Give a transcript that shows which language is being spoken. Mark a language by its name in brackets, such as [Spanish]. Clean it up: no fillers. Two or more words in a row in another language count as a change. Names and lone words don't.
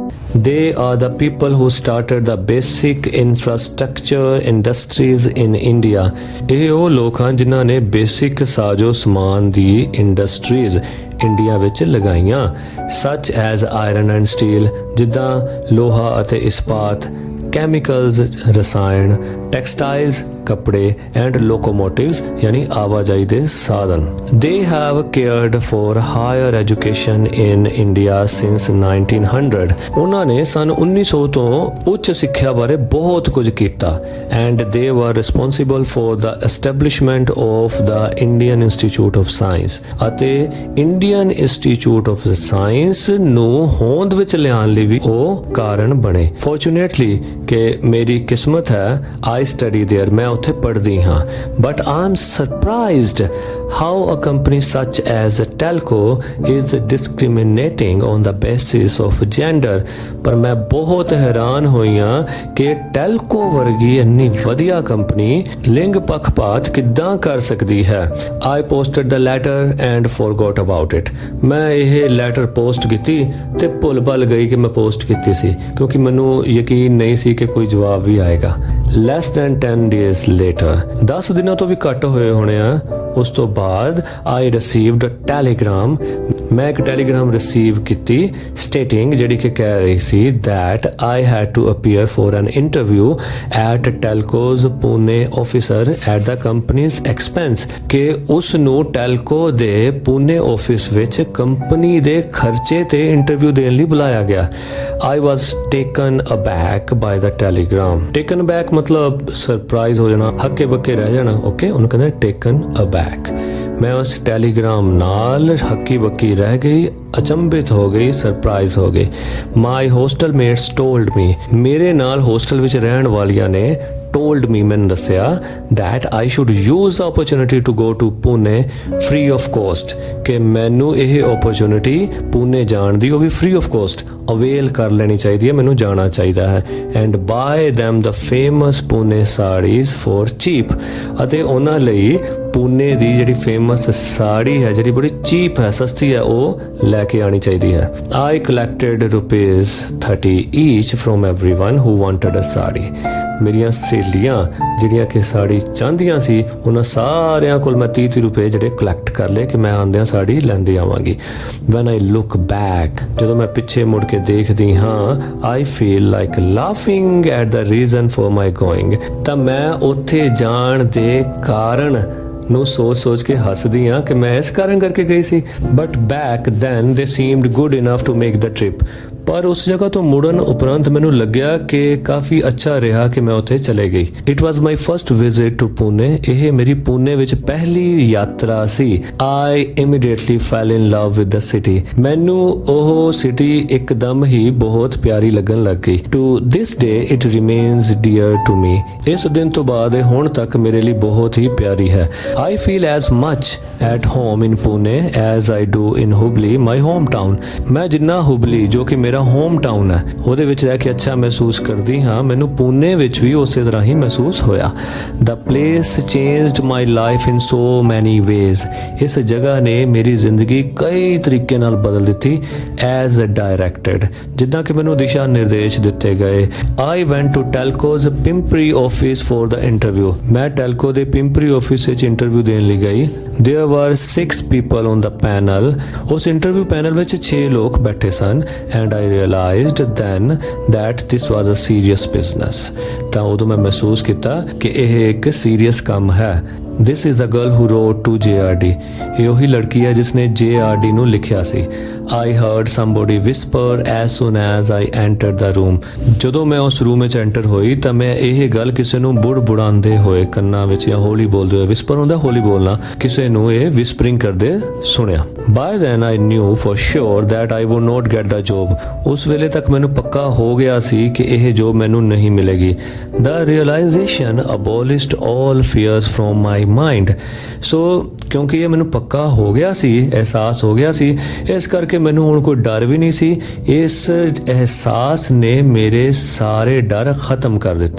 [English] They are the people who started the basic infrastructure industries in India. [Punjabi] ਇਹ ਉਹ ਲੋਕ ਹਨ ਜਿਨ੍ਹਾਂ ਨੇ ਬੇਸਿਕ ਸਾਜੋ ਸਮਾਨ ਦੀ ਇੰਡਸਟਰੀਜ਼ ਇੰਡੀਆ ਵਿੱਚ ਲਗਾਈਆਂ, [English] such as iron and steel, [Punjabi] ਜਿੱਦਾਂ ਲੋਹਾ ਅਤੇ ਇਸਪਾਤ, chemicals ਰਸਾਇਣ, textiles ਕੱਪੜੇ, [English] and locomotives [Punjabi] यानी ਆਵਾਜਾਈ ਦੇ ਸਾਧਨ. [English] They have cared for higher education in India since 1900. [Punjabi] ਉਹਨਾਂ ਨੇ ਸਨ 1900 ਤੋਂ ਉੱਚ ਸਿੱਖਿਆ ਬਾਰੇ ਬਹੁਤ ਕੁਝ ਕੀਤਾ, [English] and they were responsible for the establishment of the Indian Institute of Science. [Punjabi] ਅਤੇ Indian Institute of Science ਨੂੰ ਹੋਂਦ ਵਿੱਚ ਲਿਆਉਣ ਲਈ ਵੀ ਉਹ ਕਾਰਨ ਬਣੇ. Fortunately ਕਿ ਮੇਰੀ ਕਿਸਮਤ ਹੈ, [English] I study there, [Punjabi] ਮੈਂ ਉੱਥੇ ਪੜ੍ਹਦੀ ਹਾਂ. [English] But I'm surprised how a company such as Telco is discriminating on the basis of gender. [Punjabi] ਪਰ ਮੈਂ ਬਹੁਤ ਹੈਰਾਨ ਹੋਈ ਹਾਂ ਕਿ ਟੈਲਕੋ ਵਰਗੀ ਇੰਨੀ ਵਧੀਆ ਕੰਪਨੀ ਲਿੰਗ ਪੱਖਪਾਤ ਕਿੱਦਾਂ ਕਰ ਸਕਦੀ ਹੈ. [English] I posted the letter and forgot about it. [Punjabi] ਮੈਂ ਇਹ ਲੈਟਰ ਪੋਸਟ ਕੀਤੀ ਤੇ ਭੁੱਲ ਭੱਲ ਗਈ ਕਿ ਮੈਂ ਪੋਸਟ ਕੀਤੀ ਸੀ, ਕਿਉਂਕਿ ਮੈਨੂੰ ਯਕੀਨ ਨਹੀਂ ਸੀ ਕਿ ਕੋਈ ਜਵਾਬ ਵੀ ਆਏਗਾ. [English] Less than 10 days later, [Punjabi] 10 ਦਿਨਾਂ ਤੋਂ ਵੀ ਘੱਟ ਹੋਏ ਹੋਣੇ ਆ, ਉਸ ਤੋਂ ਬਾਅਦ [English] I received a telegram. [Punjabi] ਮੈਂ ਇੱਕ ਟੈਲੀਗ੍ਰਾਮ ਰਿਸੀਵ ਕੀਤੀ [English] stating, [Punjabi] ਜਿਹੜੀ ਕਿ ਕਹਿ ਰਹੀ ਸੀ [English] that I had to appear for an interview at Telco's Pune officer at the company's expense. [Punjabi] ਕਿ ਉਸ ਨੂੰ ਟੈਲਕੋ ਦੇ ਪੂਨੇ ਆਫਿਸ ਵਿੱਚ ਕੰਪਨੀ ਦੇ ਖਰਚੇ ਤੇ ਇੰਟਰਵਿਊ ਦੇਣ ਲਈ ਬੁਲਾਇਆ ਗਿਆ. [English] I was taken aback by the telegram. Taken aback [Punjabi] ਮਤਲਬ ਸਰਪ੍ਰਾਈਜ਼ ਹੋ ਜਾਣਾ, ਹੱਕੇ ਬੱਕੇ ਰਹਿ ਜਾਣਾ. ਓਕੇ, ਉਹਨੂੰ ਕਹਿੰਦੇ [English] taken aback. [Punjabi] ਮੈਂ ਉਸ ਟੈਲੀਗ੍ਰਾਮ ਨਾਲ ਹੱਕੀ ਬੱਕੀ ਰਹਿ ਗਈ, ਅਚੰਭਿਤ ਹੋ ਗਈ, ਸਰਪ੍ਰਾਈਜ਼ ਹੋ ਗਈ. [English] my hostel mates told me, [Punjabi] ਮੇਰੇ ਨਾਲ ਹੋਸਟਲ ਵਿੱਚ ਰਹਿਣ ਵਾਲੀਆਂ ਨੇ [English] told me, [Punjabi] ਮੈਨੂੰ ਦੱਸਿਆ [English] that I should use the opportunity to go to Pune free of cost. [Punjabi] ਕਿ ਮੈਨੂੰ ਇਹ opportunity ਪੂਨੇ ਜਾਣ ਦੀ ਉਹ ਵੀ [English] free of cost [Punjabi] ਅਵੇਲ ਕਰ ਲੈਣੀ ਚਾਹੀਦੀ ਹੈ, ਮੈਨੂੰ ਜਾਣਾ ਚਾਹੀਦਾ ਹੈ. [English] and buy them the famous Pune sarees for cheap. [Punjabi] ਅਤੇ ਉਹਨਾਂ ਲਈ ਪੂਨੇ ਦੀ ਜਿਹੜੀ ਫੇਮਸ ਸਾੜੀ ਹੈ, ਜਿਹੜੀ ਬੜੀ ਚੀਪ ਹੈ, ਸਸਤੀ ਹੈ, ਉਹ ਲੈ ਕੇ ਆਣੀ ਚਾਹੀਦੀ ਹੈ. [English] I collected ₹30 each from everyone who wanted a sari. [Punjabi] ਮੇਰੀਆਂ ਸਹੇਲੀਆਂ ਜਿਹੜੀਆਂ ਕਿ ਸਾੜੀ ਚਾਹੁੰਦੀਆਂ ਸੀ, ਉਹਨਾਂ ਸਾਰਿਆਂ ਕੋਲ ਮੈਂ 30 ਰੁਪਏ ਜਿਹੜੇ ਕਲੈਕਟ ਕਰ ਲਏ ਕਿ ਮੈਂ ਆਉਂਦਿਆਂ ਸਾੜੀ ਲੈਂਦੀ ਆਵਾਂਗੀ. [English] When I look back, [Punjabi] ਜਦੋਂ ਮੈਂ ਪਿੱਛੇ ਮੁੜ ਕੇ ਦੇਖਦੀ ਹਾਂ, [English] I feel like laughing at the reason for my going. [Punjabi] ਤਾਂ ਮੈਂ ਉੱਥੇ ਜਾਣ ਦੇ ਕਾਰਨ ਨੂੰ ਸੋਚ ਕੇ ਹੱਸਦੀ ਹਾਂ ਕਿ ਮੈਂ ਇਸ ਕਾਰਨ ਕਰਕੇ ਗਈ ਸੀ. [English] But back then they seemed good enough to make the trip. [Punjabi] ਪਰ ਉਸ ਜਗ੍ਹਾ ਤੋਂ ਮੁੜਨ ਉਪਰੰਤ ਮੈਨੂੰ ਲੱਗਿਆ ਕਿ ਕਾਫੀ ਅੱਛਾ ਰਿਹਾ ਕਿ ਮੈਂ ਉੱਥੇ ਚਲੇ ਗਈ. [English] It was my first visit to Pune. [Punjabi] ਇਹ ਮੇਰੀ ਪੂਨੇ ਵਿੱਚ ਪਹਿਲੀ ਯਾਤਰਾ ਸੀ. [English] I immediately fell in love with the city. [Punjabi] ਮੈਨੂੰ ਉਹ ਸਿਟੀ ਇੱਕਦਮ ਹੀ ਬਹੁਤ ਪਿਆਰੀ ਲੱਗਣ ਲੱਗ ਗਈ. [English] To this day it remains dear to me. [Punjabi] ਇਸ ਦਿਨ ਤੋਂ ਬਾਅਦ ਇਹ ਹੁਣ ਤੱਕ ਮੇਰੇ ਲਈ ਬਹੁਤ ਹੀ ਪਿਆਰੀ ਹੈ. [English] I feel as much at home in Pune as I do in Hubli, my hometown. [Punjabi] ਮੈਂ ਜਿੰਨਾ ਹੁਬਲੀ, ਜੋ ਕਿ ਮੇਰਾ ਹੋਮ ਟਾਊਨ ਹੈ, ਉਹਦੇ ਵਿੱਚ ਰਹਿ ਕੇ ਅੱਛਾ ਮਹਿਸੂਸ ਕਰਦੀ ਹਾਂ, ਮੈਨੂੰ ਪੂਨੇ ਵਿੱਚ ਵੀ ਉਸੇ ਤਰ੍ਹਾਂ ਹੀ ਮਹਿਸੂਸ ਹੋਇਆ. [English] The place changed my life in so many ways. [Punjabi] ਇਸ ਜਗ੍ਹਾ ਨੇ ਮੇਰੀ ਜ਼ਿੰਦਗੀ ਕਈ ਤਰੀਕੇ ਨਾਲ ਬਦਲ ਦਿੱਤੀ. [English] As directed, [Punjabi] ਜਿੱਦਾਂ ਕਿ ਮੈਨੂੰ ਦਿਸ਼ਾ ਨਿਰਦੇਸ਼ ਦਿੱਤੇ ਗਏ. [English] I went to Telco's Pimpri office for the interview. [Punjabi] ਮੈਂ ਟੈਲਕੋ ਦੇ ਪਿੰਪਰੀ ਆਫਿਸ ਵਿੱਚ ਇੰਟਰਵਿਊ ਦੇਣ ਲਈ ਗਈ. [English] There were 6 people on the panel. [Punjabi] ਉਸ ਇੰਟਰਵਿਊ ਪੈਨਲ ਵਿੱਚ 6 ਲੋਕ ਬੈਠੇ ਸਨ. [English] And I realized then that this was a serious business. [Punjabi] ਤਾਂ ਉਦੋਂ ਮੈਂ ਮਹਿਸੂਸ ਕੀਤਾ ਕਿ ਇਹ ਇੱਕ ਸੀਰੀਅਸ ਕੰਮ ਹੈ. [English] This is the girl who wrote to JRD. [Punjabi] ਇਹ ਉਹੀ ਲੜਕੀ ਹੈ ਜਿਸਨੇ JRD ਨੂੰ ਲਿਖਿਆ ਸੀ. [English] I heard somebody whisper as soon as I entered the room. [Punjabi] ਜਦੋਂ ਮੈਂ ਉਸ ਰੂਮ ਵਿੱਚ ਐਂਟਰ ਹੋਈ ਤਾਂ ਮੈਂ ਇਹ ਗੱਲ ਕਿਸੇ ਨੂੰ ਬੁੜਬੁੜਾਉਂਦੇ ਹੋਏ ਕੰਨਾਂ ਵਿੱਚ ਜਾਂ ਹੌਲੀ ਬੋਲਦੇ ਹੋਏ, ਵਿਸਪਰ ਹੁੰਦਾ ਹੌਲੀ ਬੋਲਣਾ, ਕਿਸੇ ਨੂੰ ਇਹ ਵਿਸਪਰਿੰਗ ਕਰਦੇ ਸੁਣਿਆ. [English] By then I knew for sure that I would not get the job. [Punjabi] ਉਸ ਵੇਲੇ ਤੱਕ ਮੈਨੂੰ ਪੱਕਾ ਹੋ ਗਿਆ ਸੀ ਕਿ ਇਹ ਜੋਬ ਮੈਨੂੰ ਨਹੀਂ ਮਿਲੇਗੀ. [English] The realization abolished all fears from my mind. [Punjabi] So ਕਿਉਂਕਿ ਇਹ ਮੈਨੂੰ ਪੱਕਾ ਹੋ ਗਿਆ ਸੀ, ਅਹਿਸਾਸ ਹੋ ਗਿਆ ਸੀ, ਇਸ ਕਰਕੇ ਮੈਨੂੰ ਹੁਣ ਕੋਈ ਡਰ ਵੀ ਨਹੀਂ ਸੀ. ਇਸ ਅਹਿਸਾਸ ਨੇ ਮੇਰੇ ਸਾਰੇ ਡਰ ਖਤਮ ਕਰ ਦਿੱਤੇ.